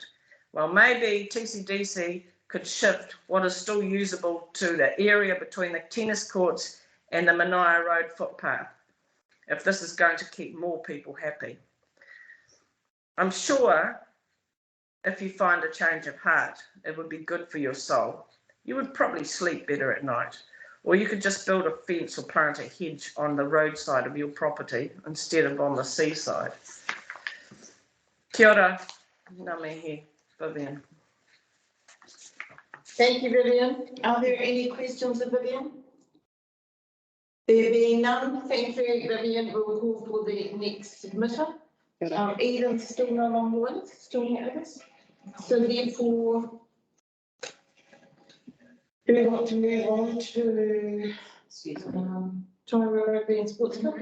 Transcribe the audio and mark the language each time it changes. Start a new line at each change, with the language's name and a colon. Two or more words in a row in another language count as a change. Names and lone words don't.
English: Well, maybe TCDC could shift what is still usable to the area between the tennis courts and the Manaia Road footpath, if this is going to keep more people happy. I'm sure if you find a change of heart, it would be good for your soul. You would probably sleep better at night, or you could just build a fence or plant a hedge on the roadside of your property instead of on the seaside.
Māori: Kia ora, ngā mihi,
English: Vivian. Thank you, Vivian. Are there any questions of Vivian? There being none, thank you, Vivian. We'll call for the next submitter. Eden's still no longer with us, still not with us. So therefore, do we want to move on to Tairua Rugby and Sports Club?